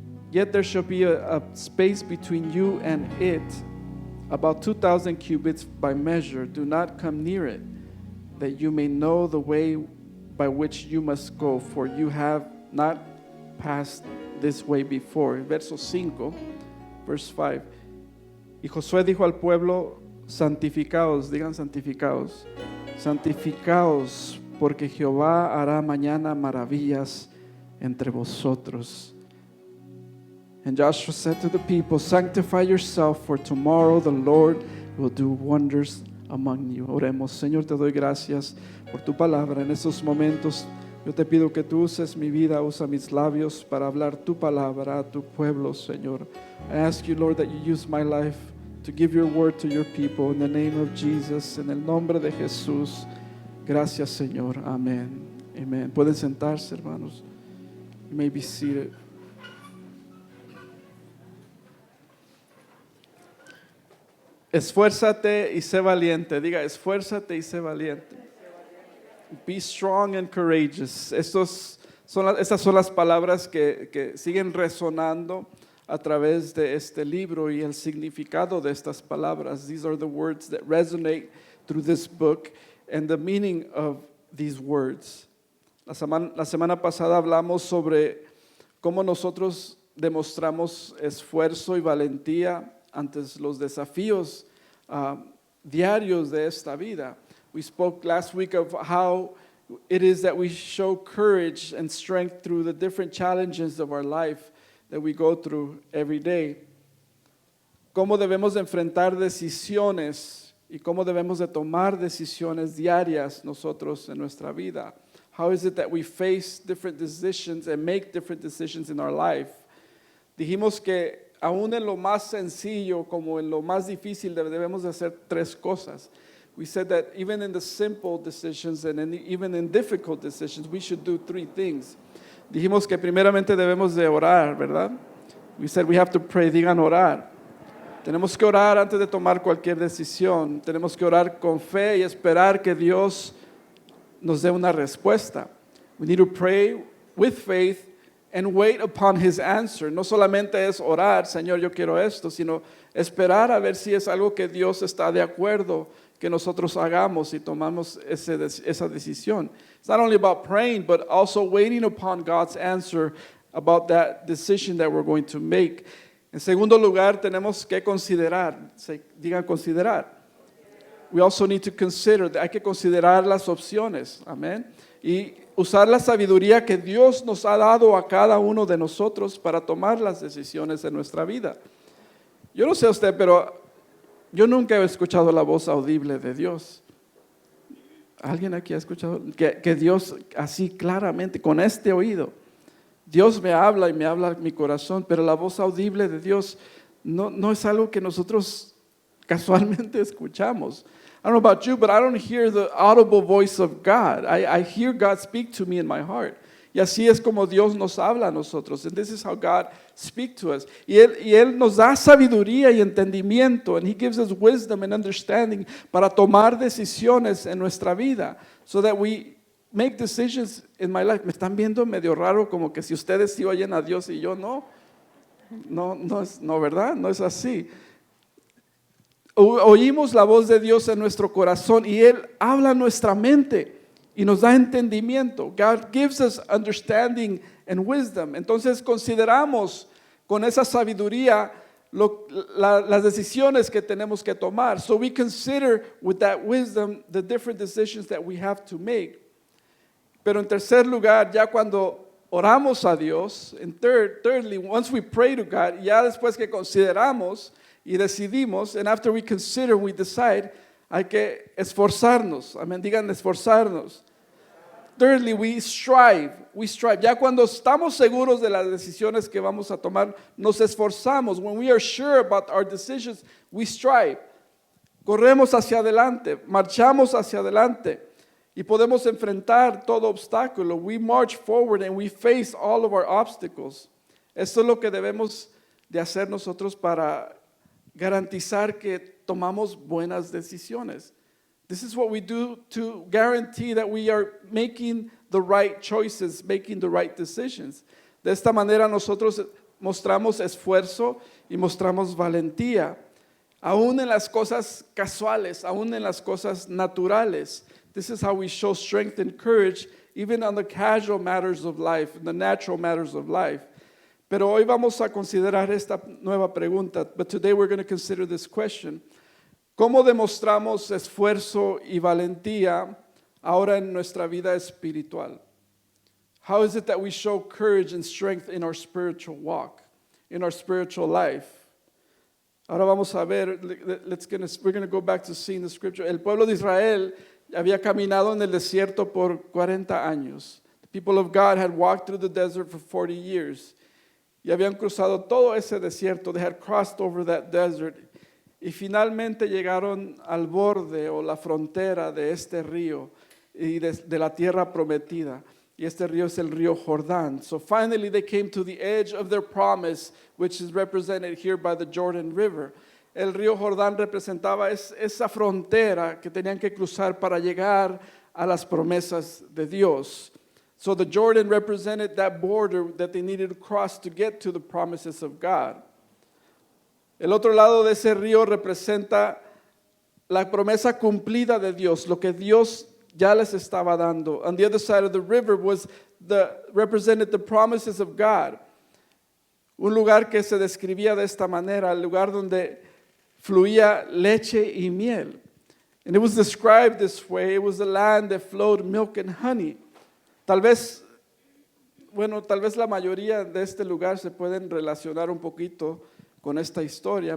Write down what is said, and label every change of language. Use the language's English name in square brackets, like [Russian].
[English] Yet there shall be a space between you and it, about 2,000 cubits by measure. Do not come near it, that you may know the way by which you must go, for you have not passed this way before. [Spanish] Verso 5, [English] verse 5. [Spanish] Y Josué dijo al pueblo: santificaos, digan santificaos, santificaos, porque Jehová hará mañana maravillas entre vosotros. [English] And Joshua said to the people, sanctify yourself, for tomorrow the Lord will do wonders among you. [Spanish] Oremos. Señor, te doy gracias por tu palabra. En estos momentos yo te pido que tú uses mi vida, usa mis labios para hablar tu palabra a tu pueblo, Señor. [English] I ask you, Lord, that you use my life to give your word to your people. In the name of Jesus, [Spanish] en el nombre de Jesús. Gracias, Señor. Amén. Amén. Pueden sentarse, hermanos. [English] You may be seated. [Spanish] Esfuérzate y sé valiente. Diga, esfuérzate y sé valiente. [English] Be strong and courageous. [Spanish] Estas son las palabras que siguen resonando a través de este libro y el significado de estas palabras. [English] These are the words that resonate through this book and the meaning of these words. [Spanish] La semana pasada hablamos sobre cómo nosotros demostramos esfuerzo y valentía ante los desafíos diarios de esta vida. [English] We spoke last week of how it is that we show courage and strength through the different challenges of our life that we go through every day. [Spanish] Cómo debemos de enfrentar decisiones y cómo debemos de tomar decisiones diarias nosotros en nuestra vida. [English] How is it that we face different decisions and make different decisions in our life? [Spanish] Dijimos que aún en lo más sencillo como en lo más difícil debemos de hacer 3 cosas. [English] We said that even in the simple decisions and even in difficult decisions, we should do 3 things. [Spanish] Dijimos que primeramente debemos de orar, ¿verdad? [English] We said we have to pray. [Spanish] Digan orar. Tenemos que orar antes de tomar cualquier decisión. Tenemos que orar con fe y esperar que Dios nos dé una respuesta. [English] We need to pray with faith and wait upon his answer. [Spanish] No solamente es orar, Señor, yo quiero esto, sino esperar a ver si es algo que Dios está de acuerdo que nosotros hagamos y tomamos esa decisión. [English] It's not only about praying, but also waiting upon God's answer about that decision that we're going to make. [Spanish] En segundo lugar, tenemos que considerar, digan considerar. [English] We also need to consider, [Spanish] hay que considerar las opciones, amén. Y usar la sabiduría que Dios nos ha dado a cada uno de nosotros para tomar las decisiones en nuestra vida. Yo no sé usted, pero yo nunca he escuchado la voz audible de Dios. ¿Alguien aquí ha escuchado que Dios así claramente, con este oído? Dios me habla y me habla en mi corazón, pero la voz audible de Dios no es algo que nosotros casualmente escuchamos. [English] I don't know about you, but I don't hear the audible voice of God. I hear God speak to me in my heart. [Spanish] Y así es como Dios nos habla a nosotros. [English] And this is how God speaks to us. [Spanish] Y Él nos da sabiduría y entendimiento. [English] And He gives us wisdom and understanding [Spanish] para tomar decisiones en nuestra vida. [English] So that we make decisions in my life. [Spanish] Me están viendo medio raro, como que si ustedes sí oyen a Dios y yo no. No, ¿verdad? No es así. Oímos la voz de Dios en nuestro corazón y Él habla en nuestra mente y nos da entendimiento. [English] God gives us understanding and wisdom. [Spanish] Entonces consideramos con esa sabiduría las decisiones que tenemos que tomar. [English] So we consider with that wisdom the different decisions that we have to make. [Spanish] Pero en tercer lugar, ya cuando oramos a Dios, [English] and thirdly, once we pray to God, [Spanish] ya después que consideramos y decidimos, [English] and after we consider, we decide, [Spanish] hay que esforzarnos. Amén, digan esforzarnos. [English] Thirdly, we strive. [Spanish] Ya cuando estamos seguros de las decisiones que vamos a tomar, nos esforzamos. [English] When we are sure about our decisions, we strive. [Spanish] Corremos hacia adelante, marchamos hacia adelante y podemos enfrentar todo obstáculo. [English] We march forward and we face all of our obstacles. [Spanish] Esto es lo que debemos de hacer nosotros para garantizar que tomamos buenas decisiones. [English] This is what we do to guarantee that we are making the right choices, making the right decisions. [Spanish] De esta manera nosotros mostramos esfuerzo y mostramos valentía, aún en las cosas casuales, aún en las cosas naturales. [English] This is how we show strength and courage, even on the casual matters of life, the natural matters of life. [Spanish] Pero hoy vamos a considerar esta nueva pregunta. [English] But today we're going to consider this question. [Spanish] ¿Cómo demostramos esfuerzo y valentía ahora en nuestra vida espiritual? [English] How is it that we show courage and strength in our spiritual walk, in our spiritual life? [Spanish] Ahora vamos a ver, [English] we're going to go back to seeing the scripture. [Spanish] El pueblo de Israel había caminado en el desierto por 40 años. [English] The people of God had walked through the desert for 40 years. [Spanish] Y habían cruzado todo ese desierto. [English] They had crossed over that desert. [Spanish] Y finalmente llegaron al borde o la frontera de este río y de la tierra prometida. Y este río es el río Jordán. [English] So finally they came to the edge of their promise, which is represented here by the Jordan River. [Spanish] El río Jordán representaba esa frontera que tenían que cruzar para llegar a las promesas de Dios. [English] So the Jordan represented that border that they needed to cross to get to the promises of God. [Spanish] El otro lado de ese río representa la promesa cumplida de Dios, lo que Dios ya les estaba dando. [English] On the other side of the river represented the promises of God. [Spanish] Un lugar que se describía de esta manera, el lugar donde fluía leche y miel. [English] And it was described this way. It was the land that flowed milk and honey. [Spanish] Tal vez la mayoría de este lugar se pueden relacionar un poquito con esta historia.